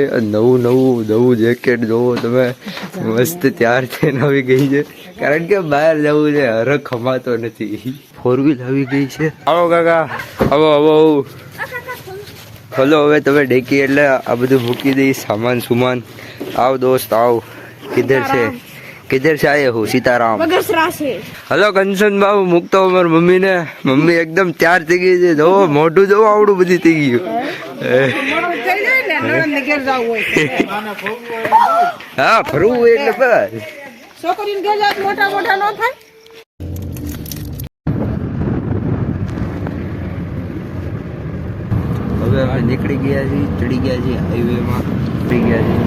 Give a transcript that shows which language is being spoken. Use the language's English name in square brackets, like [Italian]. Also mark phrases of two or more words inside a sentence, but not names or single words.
[Gujarati] નવું જેકેટ જોવો તમે, મસ્ત ત્યાર થઈને આવી ગઈ છે કારણ કે બહાર જવું છે, હરખ ખમાતો નથી. 4 વ્હીલ આવી ગઈ છે. આવો કાકા, આવો ખોલો હવે તમે ડેકી એટલે આ બધું મૂકી દઈ સામાન સુમાન. આવ દોસ્ત આવ. [Hindi] કિધર से आए हो? [Gujarati] सीताराम हेलो कंचन बाबू મૂકતો અમારી મમ્મી ને. મમ્મી એકદમ તૈયાર થઈ ગઈ છે. જો મોઢું જો આવડું બધી થઈ ગયું. હા ફરવું એટલે બસ છોકરીને ઘેર જાત મોટા મોટા નો થાય. હવે અમે નીકળી ગયા છીએ, ચડી ગયા છીએ હાઈવે માં, ચડી ગયા છીએ.